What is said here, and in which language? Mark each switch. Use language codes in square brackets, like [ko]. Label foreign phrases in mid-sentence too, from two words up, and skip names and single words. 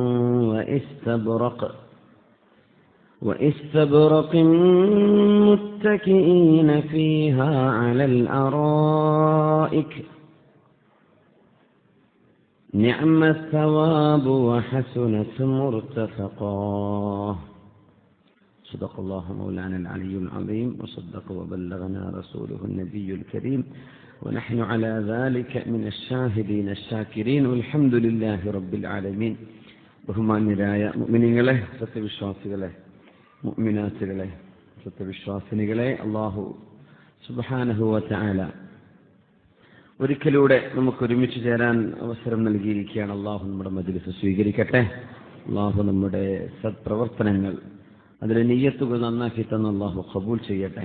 [ar] واستبرق متكئين فيها على الأرائك نعم الثواب وحسنت مرتفقا. صدق الله مولانا العلي العظيم وصدق وبلغنا رسوله النبي الكريم ونحن على ذلك من الشاهدين الشاكرين والحمد لله رب العالمين. [ml] ബഹുമാന്യരായ മുഅ്മിനീങ്ങളെ, സത്യവിശ്വാസികളെ, മുഅ്മിനാത്തുകളെ, സത്യവിശ്വാസിനികളെ, അല്ലാഹു [ar] سبحانه وتعالى [ml] ഒരിക്കലൂടെ നമുക്ക് ഒരുമിച്ച് ചേരാൻ അവസരം നൽകിയിരിക്കുകയാണ്. അല്ലാഹു നമ്മുടെ മജ്ലിസ് സ്വീകരിക്കട്ടെ. അല്ലാഹു നമ്മുടെ സത്പ്രവർത്തനങ്ങൾ, അതിലെ നിയ്യത്തുകൾ നന്നാക്കി തന്ന അല്ലാഹു ഖബൂൽ ചെയ്യട്ടെ.